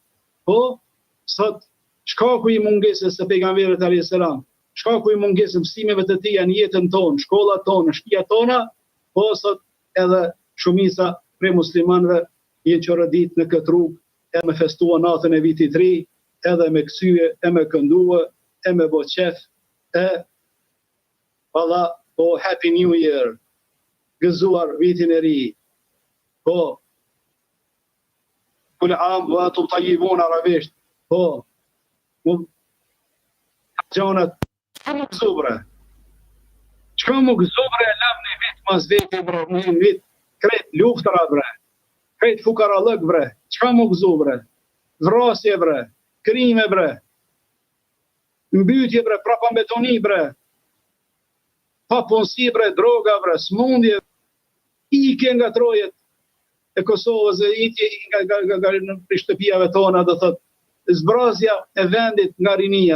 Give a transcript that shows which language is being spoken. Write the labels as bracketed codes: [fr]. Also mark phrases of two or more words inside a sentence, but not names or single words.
[sq] Po, sot shkaku i mungesës së pejgamberit [ar] عليه السلام, [sq] shkaku i mungesës mësimeve të tij në jetën tonë, shkollat tona, shtëpiat tona, po sot edhe shumica prej muslimanëve jenë çorodit në këtë rrugë, e me festua natën e vitit të ri, edhe me kthye, e me këndue, e me bo qef, valla, po [en] Happy New Year, [sq] gëzuar vitin e ri, po, [ar] كل عام وأنتم طيبون [sq] arabisht, po, gjonat, më gëzubre, qka më gëzubre e lam në vit mas vete, bre, në vit, kret luftëra, bre, kret fukarallëk, bre, qka më gëzubre, vrasje, bre, krime, bre, mbytje, bre, prapambetoni, bre, papunësi, bre, droga, bre, smundje, ike nga trojet e Kosovës, ike nga shtëpijave tona, do thot, zbrazja e vendit nga rinia.